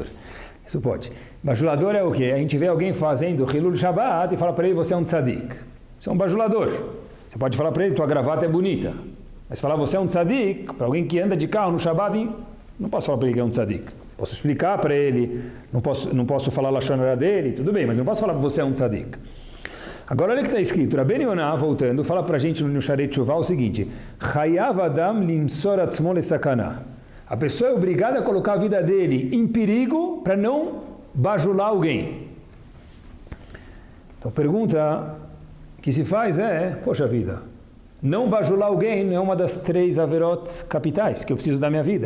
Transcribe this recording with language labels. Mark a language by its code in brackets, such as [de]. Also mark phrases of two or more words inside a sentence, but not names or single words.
[pt] Isso pode. Bajulador é o quê? A gente vê alguém fazendo [he] Hilul Shabbat [pt] e fala para ele, você é um tzadik. Você é um bajulador. Você pode falar para ele, tua gravata é bonita. Mas falar, você é um tzadik, para alguém que anda de carro no Shabbat, não posso falar para ele que é um tzadik. Posso explicar para ele, não posso falar a [he] lashon hara [pt] dele, tudo bem, mas não posso falar que você é um tzadik. Agora olha o que está escrito. Rabbeinu Yonah, voltando, fala para a gente no Sharei Teshuvah o seguinte: [he] Chayav Adam limsor atzmo lesakana. [pt] A pessoa é obrigada a colocar a vida dele em perigo para não bajular alguém. Então a pergunta que se faz é, poxa vida, Não bajular alguém é uma das 3 averot capitais que eu preciso da minha vida.